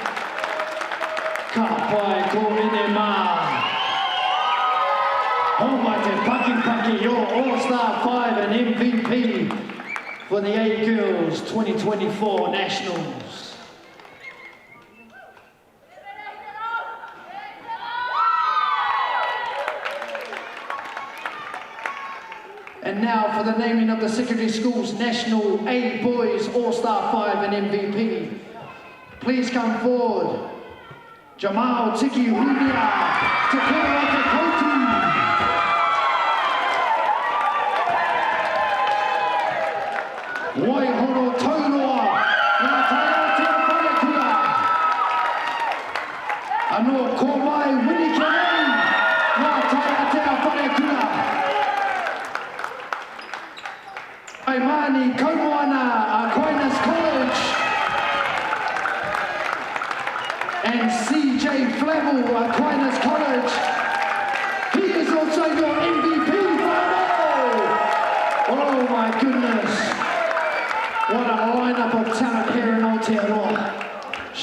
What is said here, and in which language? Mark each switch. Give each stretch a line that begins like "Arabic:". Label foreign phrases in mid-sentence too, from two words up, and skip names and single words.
Māori: Ka pai ko ine mā. Homai te paki paki,
English: your All-Star 5 and MVP for the A Girls 2024 Nationals. And now for the naming of the secondary schools National A Boys All-Star 5 and MVP. Please come forward. Jamal Tiki Runia, Te Kura Te Koutu. Waihoro Tauroa, Ngā Taiotea Whanakura. Anō Komai Winnikerei, Ngā Taiotea Whanakura. Aimani Kaumoana, Aquinas College. And CJ Flavel, Aquinas College. He is also your MVP, Flavel! Oh my goodness. What a lineup of talent here in Aotearoa.